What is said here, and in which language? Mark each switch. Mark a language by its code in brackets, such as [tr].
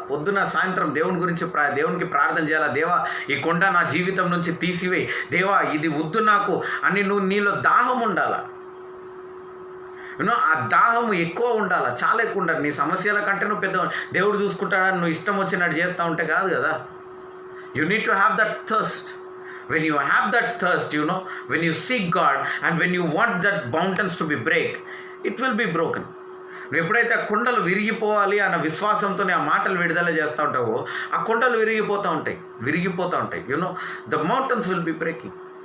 [te] పొద్దున సాయంత్రం దేవునికి ప్రార్థన చేయాలా. దేవా, ఈ కొండ నా జీవితం నుంచి తీసివేయి, దేవా ఇది వద్దు నాకు అని నువ్వు నీలో దాహం ఉండాలా. ఆ దాహము ఎక్కువ ఉండాలా, చాలా ఎక్కువ ఉండాలి. నీ సమస్యల కంటే నువ్వు పెద్ద దేవుడు చూసుకుంటాడని నువ్వు ఇష్టం వచ్చినట్టు చేస్తూ ఉంటే కాదు కదా. [en] You need to have that thirst. When you have that thirst, when you seek God and when you want that mountains to be break, it will be broken. [te] నువ్వు ఎప్పుడైతే ఆ కొండలు విరిగిపోవాలి అన్న విశ్వాసంతో ఆ మాటలు విడుదల చేస్తూ ఉంటావో, ఆ కొండలు విరిగిపోతూ ఉంటాయి. [en] The mountains will be breaking.